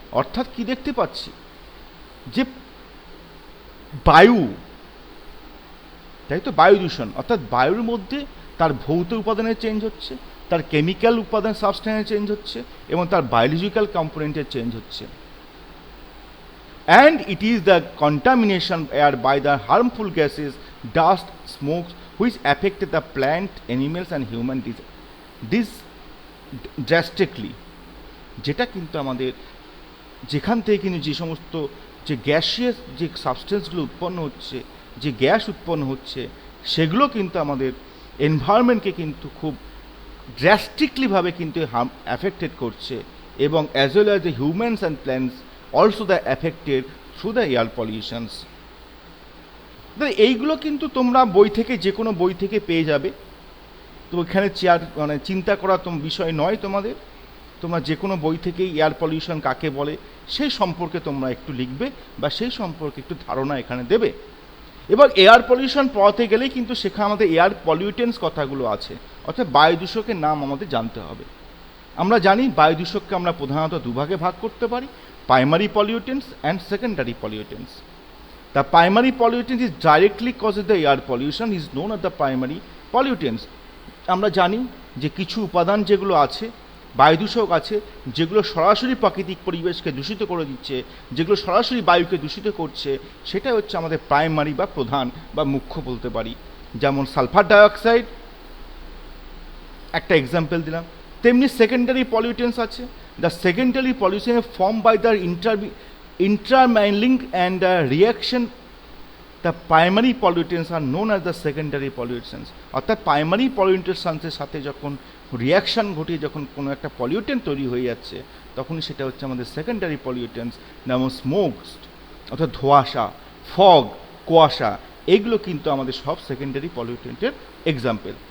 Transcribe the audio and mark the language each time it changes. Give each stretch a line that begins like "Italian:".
Bangla: অর্থাৎ কি দেখতে পাচ্ছি, যে বায়ু, তাই তো, বায়ু দূষণ অর্থাৎ বায়ুর মধ্যে তার ভৌত উপাদানের চেঞ্জ হচ্ছে, তার কেমিক্যাল উপাদান সাবস্টেন্সের চেঞ্জ হচ্ছে এবং তার বায়োলজিক্যাল কম্পোনেন্টের চেঞ্জ হচ্ছে।
English: And it is the contamination air by the harmful gases, dust, smokes, which affect the plant, animals and human this drastically।
Bangla: যেটা কিন্তু আমাদের যেখান থেকে কিন্তু যে সমস্ত যে গ্যাসিয়াস যে সাবস্টেন্সগুলো উৎপন্ন হচ্ছে, যে গ্যাস উৎপন্ন হচ্ছে, সেগুলো কিন্তু আমাদের এনভায়রনমেন্টকে কিন্তু খুব ড্রাস্টিকলিভাবে কিন্তু অ্যাফেক্টেড করছে এবং as well as the humans and plants
English: also the affected through the air pollutions।
Bangla: এইগুলো কিন্তু তোমরা বই থেকে, যে কোনো বই থেকে পেয়ে যাবে। তো এখানে চিন্তা করা বিষয় নয় তোমাদের। তোমরা যে কোনো বই থেকেই এয়ার পলিউশন কাকে বলে সেই সম্পর্কে তোমরা একটু লিখবে বা সেই সম্পর্কে একটু ধারণা এখানে দেবে। এবার এয়ার পলিউশন পড়াতে গেলেই কিন্তু সেখানে আমাদের এয়ার পলিউটেন্টস কথাগুলো আছে, অর্থাৎ বায়ু দূষকের নাম আমাদের জানতে হবে। আমরা জানি বায়ু দূষককে আমরা প্রধানত দুভাগে ভাগ করতে পারি,
English: primary pollutants and secondary pollutants। The primary pollutant is directly causes the air pollution is known as the primary pollutants।
Bangla: আমরা জানি যে কিছু উপাদান যেগুলো আছে, বায়ু দূষক আছে, যেগুলো সরাসরি প্রাকৃতিক পরিবেশকে দূষিত করে দিচ্ছে, যেগুলো সরাসরি বায়ুকে দূষিত করছে, সেটা হচ্ছে আমাদের প্রাইমারি বা প্রধান বা মুখ্য বলতে পারি। যেমন সালফার ডাইঅক্সাইড একটা এক্সাম্পল দিলাম, তেমনি সেকেন্ডারি পলিউটেন্টস আছে।
English: The secondary pollution is formed by the intermingling and reaction। The primary pollutants are known as the secondary pollutants।
Bangla: অর্থাৎ প্রাইমারি পলিউটেন্টসের সাথে যখন রিয়াকশান ঘটিয়ে যখন কোনো একটা পলিউটেন্ট তৈরি হয়ে যাচ্ছে, তখনই সেটা হচ্ছে আমাদের সেকেন্ডারি পলিউটেন্টস। যেমন স্মোকস অর্থাৎ ধোঁয়াশা, ফগ, কুয়াশা, এগুলো কিন্তু আমাদের সব সেকেন্ডারি পলিউটেন্টের এক্সাম্পল।